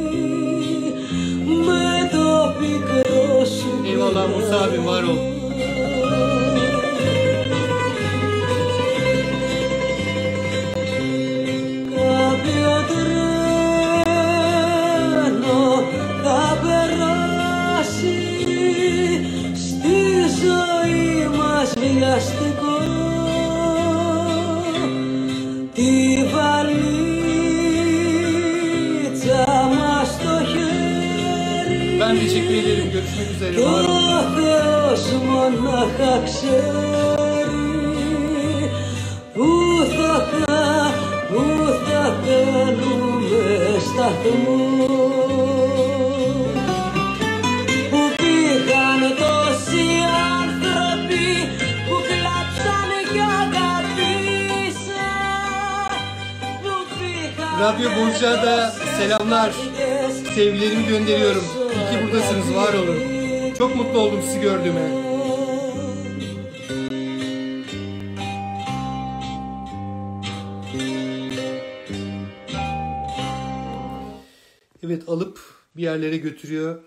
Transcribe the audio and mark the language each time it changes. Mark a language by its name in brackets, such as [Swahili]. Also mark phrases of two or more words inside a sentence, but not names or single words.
[Greek] με το πικρό σου. [Turkish] Eyvallah Musa abim, var ol. [Greek] Κάποιο τρένο θα περάσει στη ζωή μας βιαστικό, τη βαλίτσα μας στο χέρι. [Turkish] Ben teşekkür ederim. Görüşmek üzere. [Greek] Κι [Turkish] Var [Greek] ο [Turkish] olun. [Greek] Θεός μονάχα ξέρει που θα κάνουμε σταθμό, που πήγαν τόσοι άνθρωποι που κλάψανε κι αγαπήσαν, που πήγαν [Turkish] Radyo Burcu'da selamlar. Sevgilerimi gönderiyorum. İyi ki buradasınız. Var olun. Çok mutlu oldum sizi gördüğüme. Evet, alıp bir yerlere götürüyor.